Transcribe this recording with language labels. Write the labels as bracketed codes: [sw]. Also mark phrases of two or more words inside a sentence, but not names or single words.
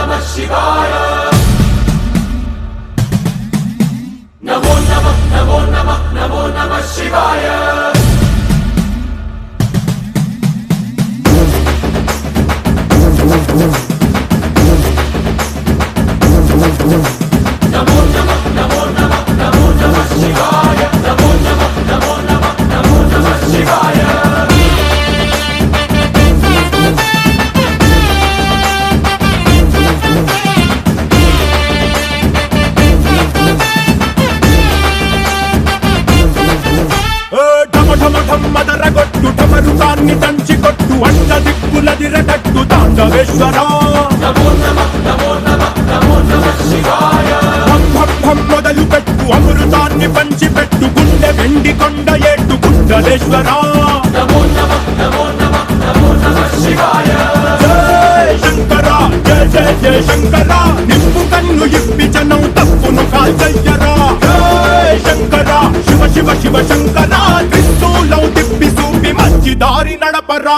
[sa] शिवाय नमो नमः नमो नमः नमो नमः शिवाय नमो नमः नमो नमः नमो नमः शिवाय नमो नमः नमो नमः नमो नमः शिवाय [te] మదరగొట్టు టమరుకాన్ని దంచి కొట్టు అంట దిక్కులదిరగట్టు తాండవేశ్వరా [sa] नमो नमः नमो नमः नमो नमः शिवाय [te] మొదలు పెట్టు అమృతాన్ని పంచి పెట్టు గుండె వెండి కొండ ఏట్టు కుండలేశ్వరా [sa] नमो नमः नमो नमः नमो नमः शिवाय [te] జయ శంకర జయ జయ జయ శంకర నిప్పు కన్ను ఇప్పి జనం తప్పును కాల్చయ్యరా జయ శంకర శివ శివ శివ శంకర త్రిశూలం తిప్పి చూపి మంచి దారి నడపరా